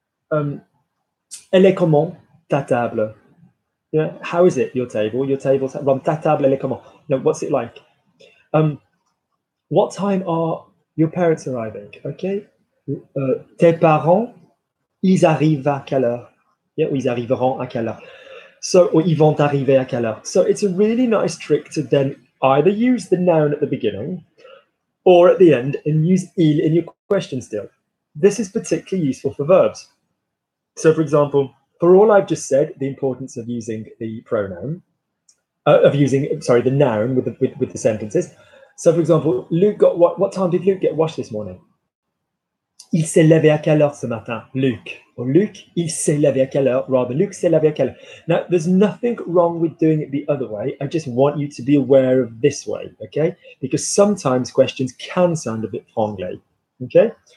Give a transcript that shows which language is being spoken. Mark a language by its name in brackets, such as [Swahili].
[French] Elle est comment, ta table? [English] Yeah, how is it, your table? Your table's [French] ta table, elle est comment? [English] No, what's it like? What time are your parents arriving? Okay. [French] Tes parents, ils arrivent à quelle heure? Yeah, ou ils arriveront à quelle heure? So, or ils vont arriver à quelle heure? [English] So it's a really nice trick to then either use the noun at the beginning or at the end and use il in your question still. This is particularly useful for verbs. So, for example, for all I've just said, the importance of using the pronoun, the noun with the sentences. So, for example, Luke got what time did Luke get washed this morning? [French] Il s'est levé à quelle heure ce matin, Luke? Or Luke, il s'est levé à quelle heure? Rather, Luke s'est levé à quelle heure? [English] Now, there's nothing wrong with doing it the other way. I just want you to be aware of this way, okay? Because sometimes questions can sound a bit franglais, okay?